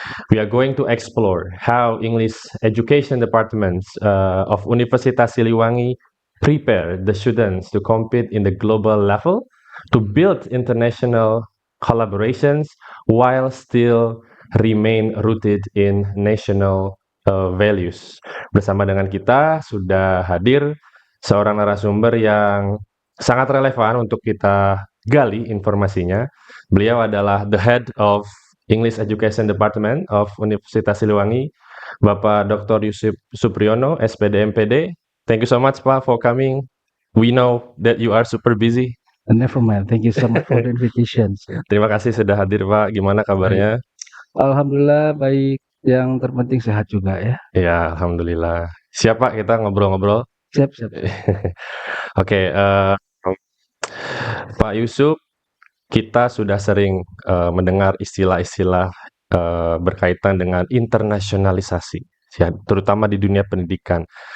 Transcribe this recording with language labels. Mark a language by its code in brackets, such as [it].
[en] We are going to explore how English education departments of Universitas Siliwangi prepare the students to compete in the global level, to build international collaborations while still remain rooted in national values. [id] Bersama dengan kita sudah hadir seorang narasumber yang sangat relevan untuk kita gali informasinya. Beliau adalah [en] the head of English Education Department of Universitas Siliwangi, Bapak Dr. Yusuf Supriyono, SPD MPD. Thank you so much, Pak, for coming. We know that you are super busy. Never mind. Thank you so much for the invitation. [id] Terima kasih sudah hadir, Pak. Gimana Baik. kabarnya? Alhamdulillah baik. Yang terpenting sehat juga ya. Ya, alhamdulillah. Siapa kita ngobrol-ngobrol? Siap, siap. Oke, Pak Yusuf, kita sudah sering mendengar istilah-istilah berkaitan dengan internasionalisasi, ya, terutama di dunia pendidikan.